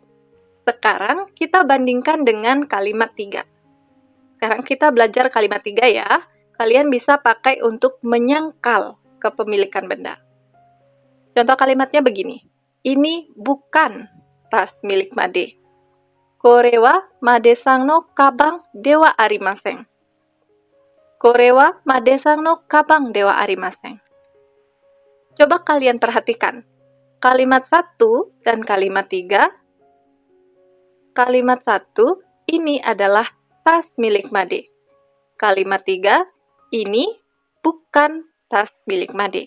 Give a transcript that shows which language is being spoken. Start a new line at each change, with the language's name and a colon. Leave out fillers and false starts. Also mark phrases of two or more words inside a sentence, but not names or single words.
Indonesian: Sekarang kita bandingkan dengan kalimat 3. Sekarang kita belajar kalimat 3 ya. Kalian bisa pakai untuk menyangkal kepemilikan benda. Contoh kalimatnya begini. Ini bukan tas milik Made.
Japanese: これはMadeさんのかばんではありません. これはMadeさんのかばんではありません.
Indonesian: Coba kalian perhatikan. Kalimat 1 dan kalimat 3. Kalimat 1, ini adalah tas milik Made. Kalimat 3, ini bukan tas milik Made.